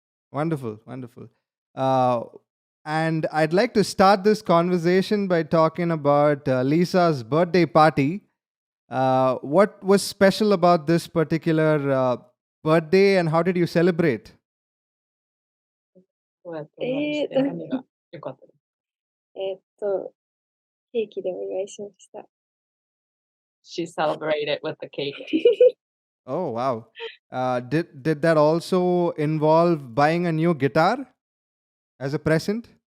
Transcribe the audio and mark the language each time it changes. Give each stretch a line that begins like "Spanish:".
English: Wonderful, wonderful. And I'd like to start this conversation by talking about Lisa's birthday party. What was special about this particular birthday and how did you celebrate?
Japanese: どうやってお祝いして何が良かったですか？ケーキでお祝いしました。
English: She celebrated with the cake. Oh, wow. Did that also involve buying a new guitar as a present?